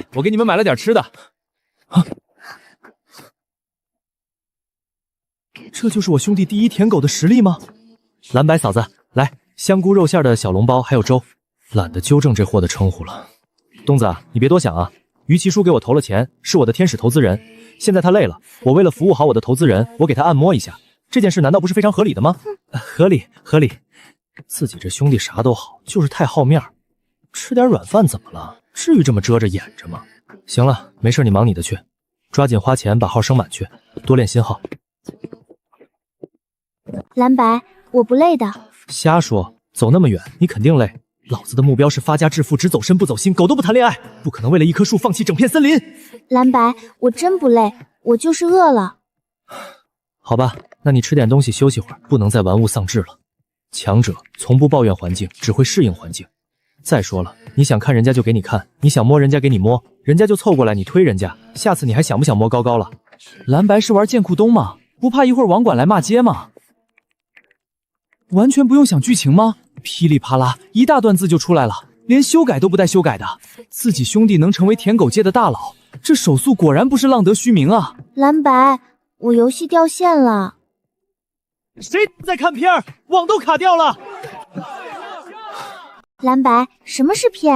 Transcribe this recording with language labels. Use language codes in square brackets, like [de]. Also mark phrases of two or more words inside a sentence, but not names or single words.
[zh] 我給你們買了點吃的。啊，這就是我兄弟第一舔狗的實力嗎？藍白嫂子，來，香菇肉餡的小籠包還有粥。懶得糾正這貨的稱呼了。東子，你別多想啊。於其叔給我投了錢，是我的天使投資人。現在他累了，我為了服務好我的投資人，我給他按摩一下。這件事難道不是非常合理的嗎？合理，合理。自己這兄弟啥都好，就是太好面兒。吃點軟飯怎麼了？至於這麼遮着掩着嗎？行了，沒事，你忙你的去，抓緊花錢把號升滿去，多練新號。藍白，我不累的。瞎說，走那麼遠，你肯定累。老子的目標是發家致富，只走身不走心，狗都不談戀愛，不可能為了一棵樹放棄整片森林。藍白，我真不累，我就是餓了。好吧，那你吃點東西休息會兒，不能再玩物喪志了。強者從不抱怨環境，只會適應環境。再說了，你想看人家就給你看，你想摸人家給你摸，人家就湊過來你推人家，下次你還想不想摸高高了？藍白是玩劍庫東嗎？不怕一會兒網管來罵街嗎？完全不用想劇情嗎？噼里啪啦一大段字就出來了，連修改都不帶修改的。自己兄弟能成為舔狗界的大佬，這手速果然不是浪得虛名啊。藍白，我遊戲掉線了。誰在看片兒？網都卡掉了。藍白，什麼是片？